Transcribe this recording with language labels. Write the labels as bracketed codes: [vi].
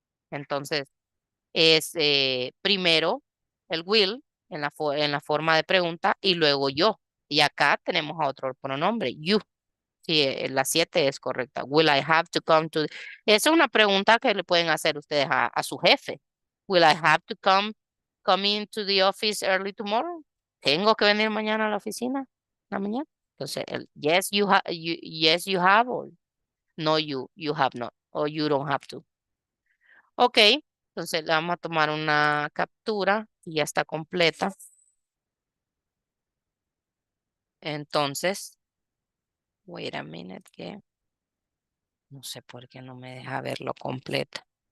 [es] Entonces, es primero el will en la forma de pregunta y luego yo. Y acá tenemos a otro pronombre, you. Sí, la 7 es correcta. Will I have to come to? Esa es una pregunta que le pueden hacer ustedes a su jefe. [en] Will I have to come into the office early tomorrow? [es] ¿Tengo que venir mañana a la oficina? ¿La mañana? [en] Entonces, el yes you have, or no you have not, or you don't have to. [es] Ok, entonces le vamos a tomar una captura y ya está completa. Entonces, wait a minute, que no sé por qué no me deja verlo completo.